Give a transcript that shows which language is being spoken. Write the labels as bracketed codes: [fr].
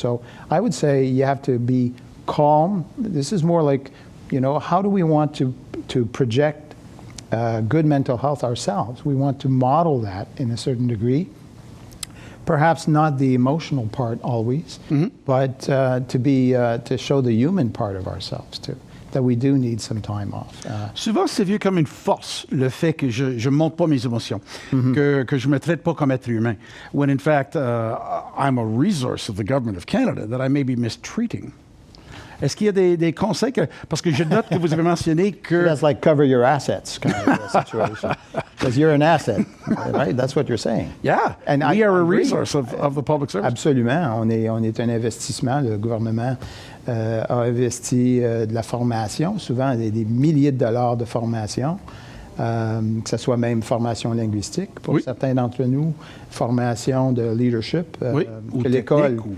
[en] So I would say you have to be calm. This is more like, how do we want to project good mental health ourselves? We want to model that in a certain degree. Perhaps not the emotional part always, but to show the human part of ourselves too. that we do need some time off. [fr] Souvent, c'est vu comme une force, le fait que je ne montre pas mes émotions, que je ne me traite pas comme être humain. [en] When in fact, I'm a resource of the government of Canada that I may be mistreating. [fr] Est-ce qu'il y a des conseils parce que je note que vous avez mentionné que... [en] That's like cover your assets kind of a situation. Because you're an asset, right? That's what you're saying. Yeah, And we are a agree. resource of the public service. [fr] Absolument. On est un investissement. Le gouvernement a investi de la formation, souvent des milliers de dollars de formation, que ce soit même formation linguistique pour certains d'entre nous, formation de leadership, ou que l'école,